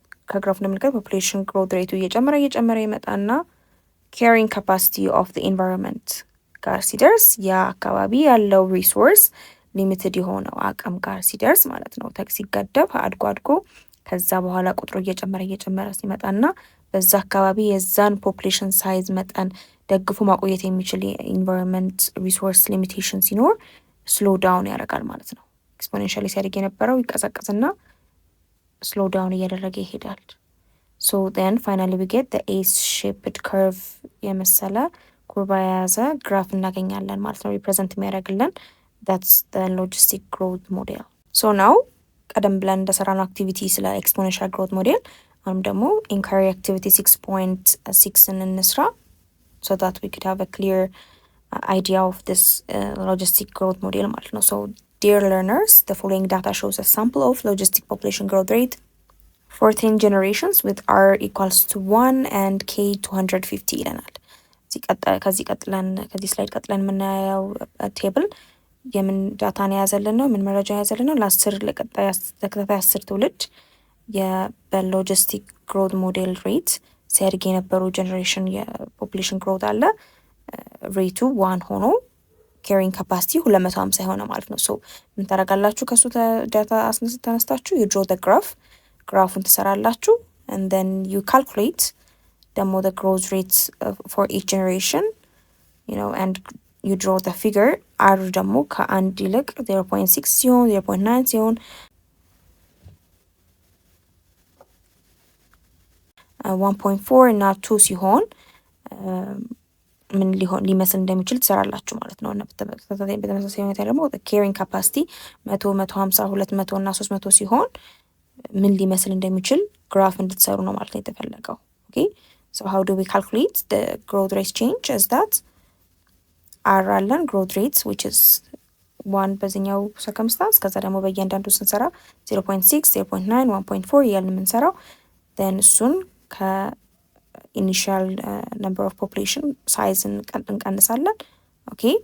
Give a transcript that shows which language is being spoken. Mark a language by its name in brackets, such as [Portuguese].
[Amharic] ከግራፉ እንደምንመለከተው population growth rate እየጨመረ ይመጣና [English] carrying capacity of the environment [Amharic] ጋር ሲደርስ ያ አካባቢ ያለው ሪሶርስ ሊሚትድ የሆነው አቅም ጋር ሲደርስ ማለት ነው ሲገደብ አድጎ ከዛ በኋላ ቁጥሩ እየጨመረ ሲመጣና በዛ አካባቢ የዛን ፖፑሌሽን ሳይዝ መጠን ደግፎ ማቆየት የሚችል የኢንቫይሮንመንት ሪሶርስ ሊሚቴሽን ሲኖር ስሎ ዳውን ያደርጋል ማለት ነው። ኤክስፖኔንሻሊ ሲያድግ የነበረው ይቀዘቅዝና ስሎ ዳውን እያደረገ ይሄዳል። [English] so then finally we get the S-shaped curve [Amharic] የመሰለ ኩርባ የያዘ ግራፍ እናገኛለን ማለት ነው። ሪፕሬዘንት የሚያደርግልን [English] that's the logistic growth model. so now [Amharic] ቀደም ብለን እንደሰራነው አክቲቪቲ ስለ ኤክስፖኔንሻል ግሮት ሞዴል አሁን ደግሞ ኢንኳሪ አክቲቪቲ 6.6 እንስራ [English] so that we could have a clear idea of this logistic growth model ማለት ነው። so dear learners, the following data shows a sample of logistic population growth rate for 10 generations with r equals to 1 and k 250 [Amharic] ይለናል። ከዚህ ስላይድ ቀጥለን የምናየው ቴብል የምን ዳታን የያዘልን ነው? ምን መረጃ የያዘልን ነው? ለተከታታይ 10 ትውልድ በሎጂስቲክ ግሮት ሞዴል ሬት ሲያድግ የነበሩ ጀኔሬሽን የፖፑሌሽን ግሮት አለ ሬቱ 1 ሆኖ ካሪንግ ካፓሲቲ 250 የሆነ ማለት ነው። ሶ ምን ታደርጋላችሁ? ከሱ ዳታ ተነስታችሁ [English] you draw the [Amharic] ግራፉን ትሰራላችሁ [English] and then you calculate [Amharic] ደግሞ [English] the growth rates for each generation and you draw the figure [Amharic] r ደግሞ ከአንድ ይልቅ 0.6 ሲሆን 0.9 ሲሆን 1.4 እና 2 ሲሆን ምን ሊመስል እንደሚችል ትሰራላችሁ ማለት ነው። እና በተመሳሳይ ሁኔታ ደግሞ ካሪንግ ካፓሲቲ 100 150 200 እና 300 ሲሆን ምን ሊመስል እንደሚችል ግራፍ እንድትሰሩ ነው ማለት ነው የተፈለገው። ኦኬ [English] So how do we calculate the growth rate change? Is that [Amharic] R አለን [English] growth rates which is 1 [Amharic] በዚህኛው circumstance ከዛ ደግሞ በእያንዳንዱ ስንሰራ 0.6 0.9 1.4 እያልን የምንሰራው then እሱን ከኢኒሻል number of population size እንቀንሳለን። ኦኬ